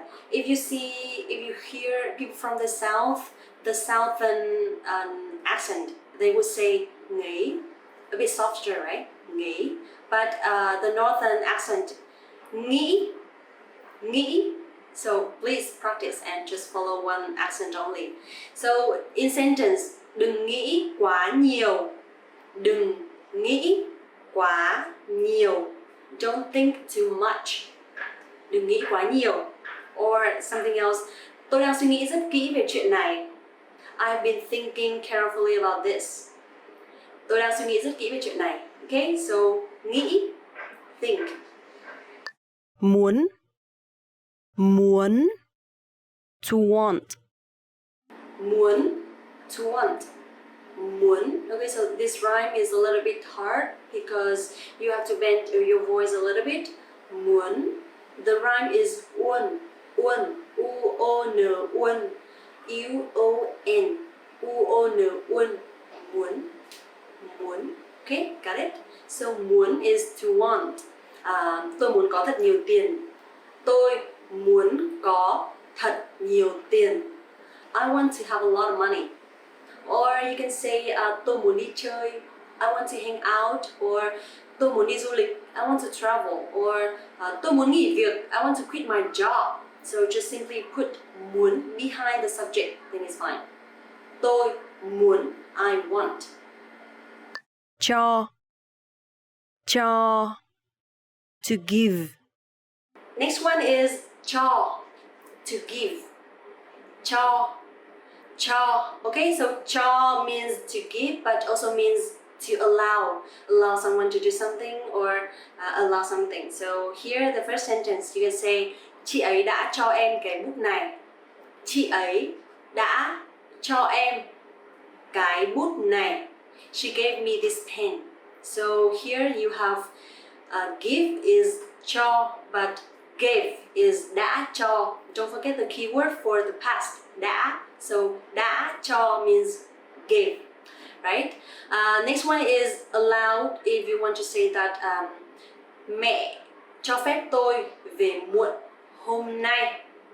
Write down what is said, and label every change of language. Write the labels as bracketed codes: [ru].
[en] If you hear people from the south, the southern accent, they would say nghĩ, a bit softer, right? Nghĩ. But the northern accent, nghĩ, nghĩ. So please practice and just follow one accent only. So in sentence, [vi] đừng nghĩ quá nhiều. Đừng nghĩ quá nhiều. [en] Don't think too much. [vi] Đừng nghĩ quá nhiều. [en] Or something else, [vi] tôi đang suy nghĩ rất kỹ về chuyện này. [en] I've been thinking carefully about this. [vi] Tôi đang suy nghĩ rất kỹ về chuyện này. [en] Okay, so nghĩ, think. [vi] Muốn, muốn, [en] to want. [vi] Muốn, [en] to want. [vi] Muốn. [en] Okay, so this rhyme is a little bit hard because you have to bend your voice a little bit. Muốn. The rhyme is uốn, uốn, u-o-n, uốn, u-o-n, u-o-n, uốn, muốn, muốn. Okay, got it? So muốn is to want. [vi] Tôi muốn có thật nhiều tiền. Tôi muốn có thật nhiều tiền. [en] I want to have a lot of money. Or you can say [vi] tôi muốn đi chơi, [en] I want to hang out. Or [vi] tôi muốn đi du lịch, [en] I want to travel. Or [vi] tôi muốn nghỉ việc, [en] I want to quit my job. So just simply put muốn behind the subject, then it's fine. [vi] Tôi muốn, [en] I want. [vi] Cho, cho, [en] to give. Next one is cho, to give. Cho, cho. Okay, so cho means to give, but also means to allow someone to do something or allow something. So here the first sentence you can say [vi] chị ấy đã cho em cái bút này. Chị ấy đã cho em cái bút này. [en] She gave me this pen. So here you have give is cho, but gave is đã cho. Don't forget the keyword for the past, đã. So đã cho means gave, right? Next one is allowed. If you want to say that [vi] mẹ cho phép tôi về muộn hôm nay.